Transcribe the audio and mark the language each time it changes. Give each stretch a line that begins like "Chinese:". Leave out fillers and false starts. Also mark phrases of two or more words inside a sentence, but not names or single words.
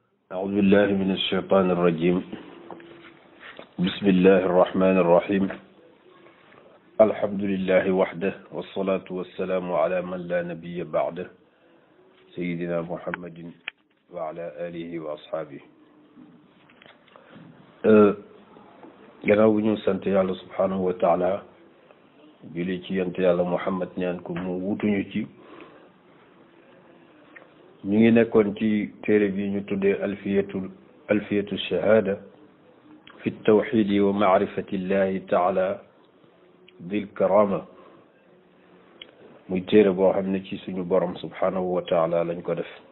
Arabic: أعوذ بالله من الشيطان الرجيم بسم الله الرحمن الرحيم الحمد لله وحده والصلاة والسلام على من لا نبي بعده سيدنا محمد وعلى آله وأصحابه
Wolof: gannaaw bu ñu sant yàlla
Arabic: سبحانه وتعالى
Wolof: julli ci yonent yàlla Muhammad ñaan ko mu wutuñu ci ñu ngi nekkoon ci téere bi ñu tuddee alfiyatu shahada fi tawxidi wa maarifati llahi taala dil karama muy téere boo xam ne ci suñu borom
Arabic: سبحانه وتعالى
Wolof: lañ ko def